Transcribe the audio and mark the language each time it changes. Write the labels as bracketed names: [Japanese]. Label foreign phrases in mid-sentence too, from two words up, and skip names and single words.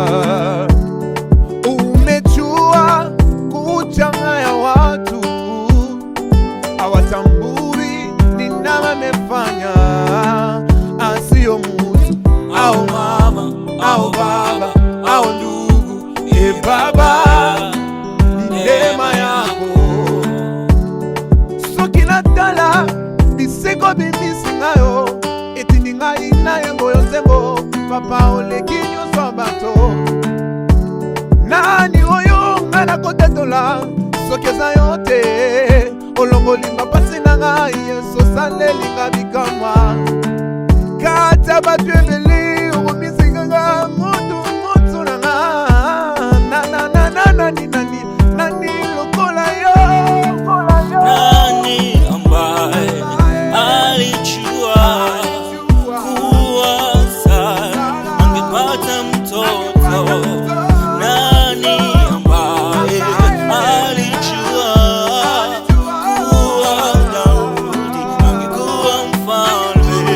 [Swahili] Umejua kuchanganya watu, hawatambui ni nani amefanya, asio mtu au mama au baba au ndugu. Baba, ni neema yako. [Lingala] Soki natala biseko bimisingayo etindi ngai na yango yo nzembo. Papa oleki nyonso bato, nani oyo nga nakotatola soki eza yo te. Olongolimba pasi na ngai Yesu osalelinga bikamwa. Kata bato ebele okomisikanga mutu na nga. Nani lokola yo? [Swahili] Nani ambaye alijua kuwa Sara angepata mtoto? Nani ambaye alijua kuwa Daudi angekuwa mfalme?